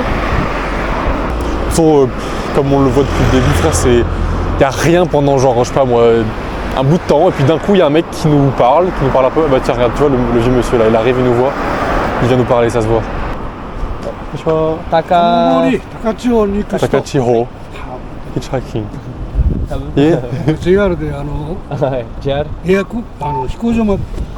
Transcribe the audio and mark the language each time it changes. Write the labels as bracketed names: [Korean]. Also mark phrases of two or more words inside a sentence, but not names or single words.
[French] De toute façon, comme on le voit depuis le début, frère, il n'y a rien pendant genre, je sais pas moi, un bout de temps. Et puis d'un coup, il y a un mec qui nous parle un peu. Bah tiens, regarde, tu vois, le vieux monsieur là, il arrive, il nous voit. Il vient nous parler, ça se voit. Takachiho. [English] Hitchhiking. Yeah. [Japanese] JR ではい、JR。予約飛行場まで